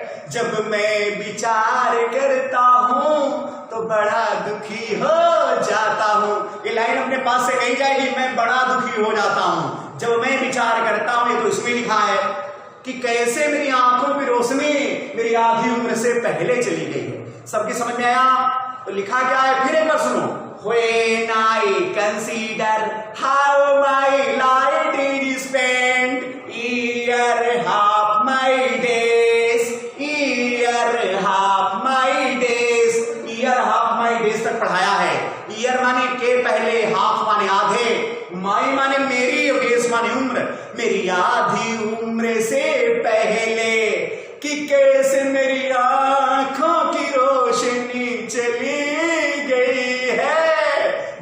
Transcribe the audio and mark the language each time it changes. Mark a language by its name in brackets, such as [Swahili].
[Hindi] जब मैं विचार करता हूं तो बड़ा दुखी हो जाता हूं। ये लाइन अपने पास से कही जाएगी, मैं बड़ा दुखी हो जाता हूं जब मैं विचार करता हूं। ये तो इसमें लिखा है कि कैसे मेरी आंखों की रोशनी मेरी आधी उम्र से पहले चली गई है। सबकी समझ में आया? तो लिखा क्या है फिर एक बार सुनो। [English] When I consider how my light is spent, year half my days, year half my days, year half my days [Hindi] तक पढ़ाया है। ईयर माने के पहले, हाफ माने आधे, माई माने मेरी, और डेज माने उम्र। मेरी आधी उम्र से पहले, कि कैसे मेरी आंखों की रोशनी चली गई है।